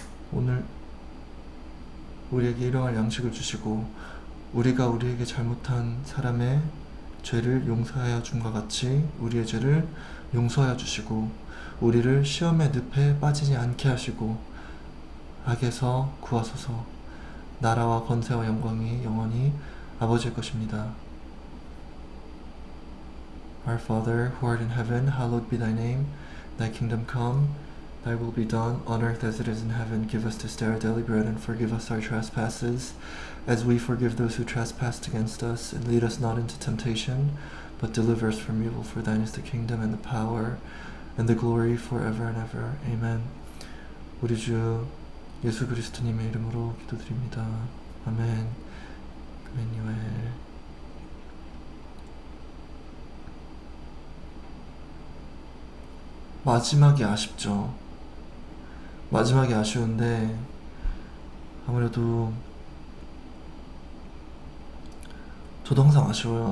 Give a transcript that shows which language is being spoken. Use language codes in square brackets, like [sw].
[ko] 오늘 우리에게 일용할 양식을 주시고 우리가 우리에게 잘못한 사람의 죄를 용서하여 줌과 같이 우리의 죄를 용서하여 주시고 우리를 시험의 늪에 빠지지 않게 하시고 악에서 구하소서. 나라와 권세와 영광이 영원히 아버지의 것입니다. [en] Our Father, who art in heaven, hallowed be thy name. Thy kingdom come, thy will be done, on earth as it is in heaven. Give us this day our daily bread, and forgive us our trespasses, as we forgive those who trespass against us. And lead us not into temptation, but deliver us from evil. For thine is the kingdom, and the power, and the glory, forever and ever. Amen. [ko] 우리 주 예수 그리스도님의 이름으로 기도드립니다. 아멘. 그메니웰. 마지막이 아쉽죠. 마지막이 아쉬운데 아무래도 저도 항상 아쉬워요.